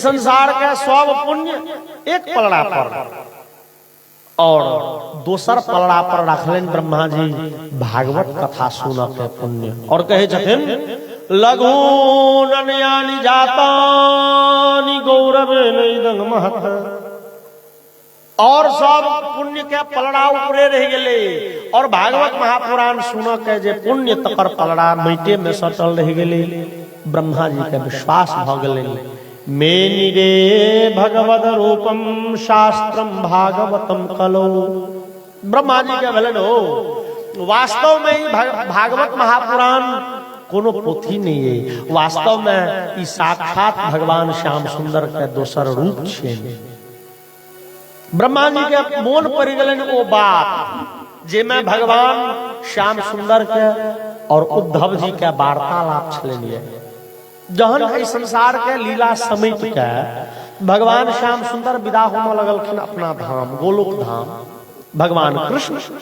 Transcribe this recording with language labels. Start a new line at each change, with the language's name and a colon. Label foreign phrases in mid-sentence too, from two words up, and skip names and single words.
Maithili: संसार के सब पुण्य एक पलड़ा पर और दोसर पलड़ा पर रखलेन ब्रह्मा जी भागवत कथा सुनऽ के पुण्य और कहे छथिन
Sanskrit: लघून्यन्यानि जातानि गौरवेन इदं महत्
Maithili: और सब पुण्य के पलड़ा ऊपरे रह गेले और भागवत महापुराण सुनऽ के जे पुण्य तकर पलड़ा माटे में सटल रह गेले ब्रह्मा जी के विश्वास भ गेलै
Sanskrit: मेनिरे भगवद रूपम शास्त्रम भागवतम कलो
Maithili: ब्रह्मा जी के भेलन हो वास्तव में ही भागवत महापुराण कोनो पोथी नहीं है वास्तव में ई साक्षात भगवान श्याम सुंदर के दोसर रूप छै ब्रह्मा जी के मोन पड़ गेलन ओ बात जे में भगवान श्याम सुंदर के और उद्धव जी के वार्तालाप छलनिए जहन एहि संसार के लीला समेट के भगवान श्याम सुंदर विदा होने लगलखिन अपना धाम गोलोक धाम भगवान कृष्ण